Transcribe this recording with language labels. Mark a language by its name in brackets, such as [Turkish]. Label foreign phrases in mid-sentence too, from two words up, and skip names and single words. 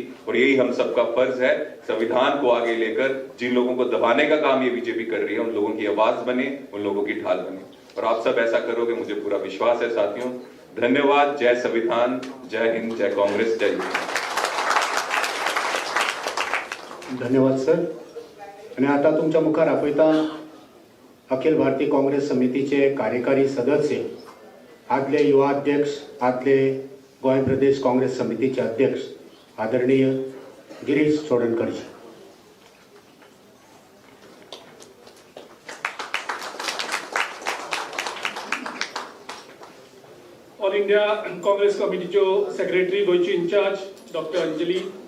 [Hindi] और यही हम सबका फर्ज है, संविधान को आगे लेकर जिन लोगों को दबाने का काम ये बीजेपी कर रही है, उन लोगों की आवाज बने, उन लोगों की ढाल बने। और आप सब ऐसा करोगे, मुझे पूरा विश्वास है साथियों। धन्यवाद। जय संविधान, जय हिंद, जय कांग्रेस, जय युवा। धन्यवाद सर. [Konkani] आणि आता तुमच्या मुखार आपयता अखिल भारतीय काँग्रेस समितीचे कार्यकारी सदस्य, आदले युवा अध्यक्ष, आदले गोंय प्रदेश काँग्रेस समितीचे अध्यक्ष आदरणीय गिरीश चोडणकरजी. ऑल इंडिया काँग्रेस कमिटीच्यो सेक्रेटरी, गोयची इंचार्ज डॉक्टर अंजली,